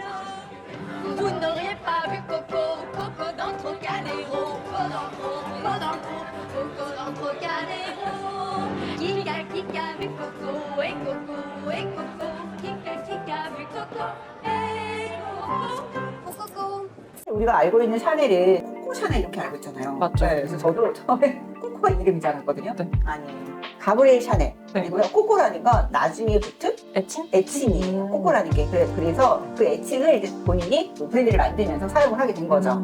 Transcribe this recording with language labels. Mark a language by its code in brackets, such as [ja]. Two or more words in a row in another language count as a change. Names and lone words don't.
[fr] Vous n'auriez pas vu Coco, Coco dans le Trocadéro, Coco dans le Trocadéro. Qui a vu Coco, et Coco, et Coco, qui a vu Coco, et Coco, Coco. [ko] 우리가 알고 있는 샤넬은 코코 샤넬 이렇게 알고 있잖아요. 맞죠. 네, 그래서 저도 처음에 코코가 이름인 줄 알았거든요. 네. 아니 가브리엘 샤넬 네. 그리고요 코코라는 건 나중에 붙은 애칭? 애칭이에요. 코코라는 게 그래서 그 애칭을 이제 본인이 브랜드를 만들면서 사용을 하게 된 거죠.